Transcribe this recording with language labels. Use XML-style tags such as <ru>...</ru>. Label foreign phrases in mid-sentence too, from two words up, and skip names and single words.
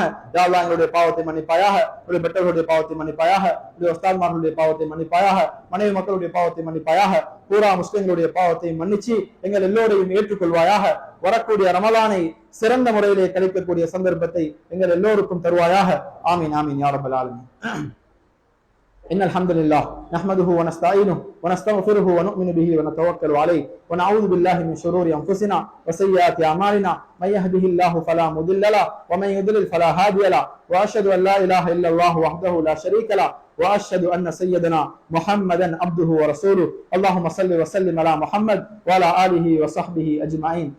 <ar>يا الله</ar> <ta>எங்களுடைய பாவத்தை மன்னிப்பாயாக, உங்களுடைய பெற்றோர்களுடைய பாவத்தை மன்னிப்பாயாக, உங்களுடைய உஸ்தாத்மார்களுடைய பாவத்தை மன்னிப்பாயாக, மனைவி மக்களுடைய பாவத்தை மன்னிப்பாயாக, பூரா முஸ்லிம்களுடைய பாவத்தை மன்னிச்சு எங்கள் எல்லோரையும் ஏற்றுக்கொள்வாயாக. வரக்கூடிய ரமலானை சிறந்த முறையிலே கழிக்கக்கூடிய சந்தர்ப்பத்தை எங்கள் எல்லோருக்கும் தருவாயாக.</ta> <ar>آمين آمين يا رب العالمين. إن الحمد لله نحمده ونستعينه ونستغفره ونؤمن به ونتوكل عليه ونعوذ بالله من شرور أنفسنا وسيئات أعمالنا من يهده الله فلا مضل له ومن يضلل فلا هادي له وأشهد أن لا إله إلا الله وحده لا شريك له وأشهد أن سيدنا محمدا عبده ورسوله اللهم صل وسلم على محمد وعلى آله وصحبه أجمعين.</ar>